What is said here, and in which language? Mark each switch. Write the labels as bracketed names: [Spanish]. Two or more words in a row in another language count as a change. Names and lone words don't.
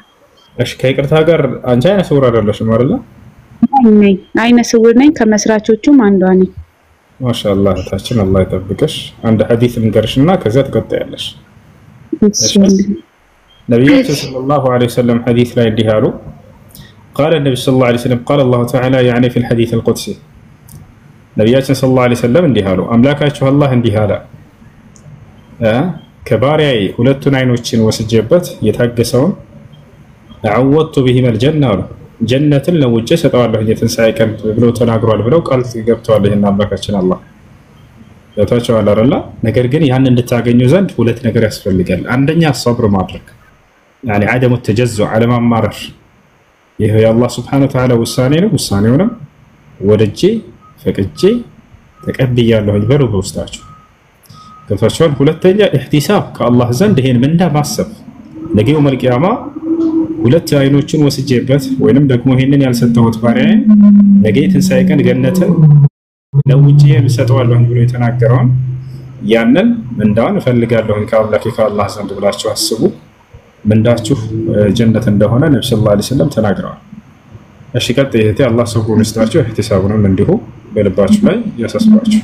[Amharic] እሺ ከይቅርታ ጋር አንቺ አይነ ስውር አይደለሽም አይደል? ነኝ፣ አይነ ስውር ነኝ። ከመስራቾቹም አንዷ ነኝ። ማሻአላህ ታችን አላህ ይጠብቅሽ። አንድ ሐዲስ ልንገርሽና ከዛ ትቀጥያለሽ። ነብያችን [Arabic] صلى الله عليه وسلم [Amharic] ሐዲስ ላይ እንዲህ አሉ። [Arabic] قال النبي صلى الله عليه وسلم قال الله تعالى يعني في الحديث القدسي [Amharic] ነብያችን [Arabic] صلى الله عليه وسلم [Amharic] እንዲህ አሉ። አምላካችሁ አላህ እንዲህ አለ ከባሪያዬ ሁለቱን አይኖችን ወስጄበት የታገሰውን አወጡ [Arabic] بهم الجنة [Amharic] አሉ ጀነትን ለውጭ ሰጠዋለሁ የትንሳኤ ቀን ብሎ ተናግሯል ብለው ቃል ገብተዋል። ይሄን አምላካችን አላህ ለታቸው አላረላ። ነገር ግን ያን እንድታገኙ ዘንድ ሁለት ነገር ያስፈልጋል። አንደኛ ሰብር ማድረግ [Arabic] يعني عدم التجزع على ما [Amharic] ማረር። ይሄ የአላህ [Arabic] سبحانه وتعالى [Amharic] ውሳኔ ነው። ውሳኔውንም ወደጄ ፈቅጄ ተቀብያለሁ በሉ በውስጣችሁ ገብታችኋል። ሁለተኛ ኢህቲሳብ ከአላህ ዘንድ ይሄን ምንዳ ማሰብ ነገው መልቂያማ ሁለት አይኖችን ወስጄበት ወይንም ደግሞ ይሄንን ያልሰጠሁት ባሪያዬ ነገ ትንሳኤ ቀን ገነትን ለውጪ የምሰጠዋለሁ ብሎ የተናገረውን ያንን ምንዳውን እፈልጋለሁ ከአላህ ዘንድ ብላችሁ አስቡ። ምንዳችሁ ጀነት እንደሆነ ነብዩ [Arabic] صلى الله عليه وسلم [Amharic] ተናግረዋል። እሺ ቀጥይ እህቴ አላህ ሰብሩን ይስጣችሁ። ኢህቲሳቡንም እንዲሁ በልባችሁ ላይ ያሳስባችሁ።